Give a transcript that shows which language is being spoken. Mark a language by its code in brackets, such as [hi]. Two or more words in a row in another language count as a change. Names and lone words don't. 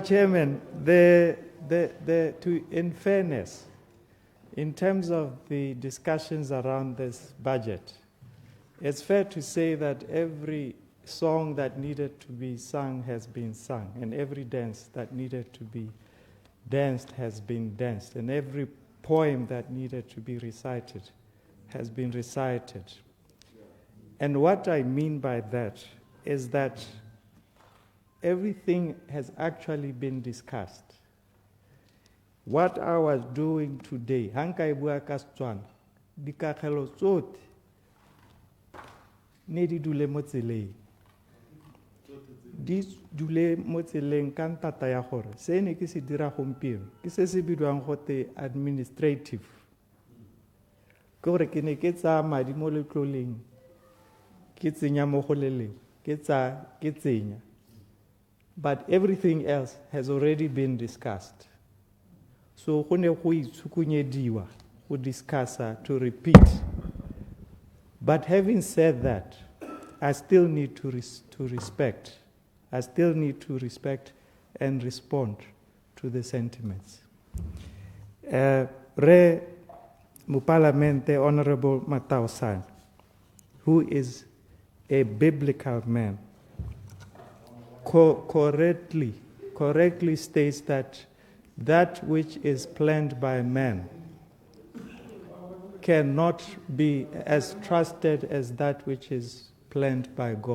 [en] Chairman, in fairness, in terms of the discussions around this budget, it's fair to say that every song that needed to be sung has been sung, and every dance that needed to be danced has been danced, and every poem that needed to be recited has been recited. And what I mean by that is that everything has actually been discussed. What I was doing today, [tn] hanka ibua ka Setswana, dikagelo tsotlhe ne di dule mo tseleng. Di dule mo tseleng ka ntata ya gore se ne ke se dira gompieno ke se se bidiwang gote administrative. Ke gore ke ne ke tsaya madi mo letloleng ke tsenya mo go leleng ke tsenya. [en] But everything else has already been discussed. [tn] So go ne go itshukunyediwa go discussa, [en] to repeat. But having said that, I still need to respect. I still need to respect and respond to the sentiments. [tn] Re Mupalamente [en] Honorable Matausan, who is a biblical man, correctly states that which is planned by man cannot be as trusted as that which is planned by God.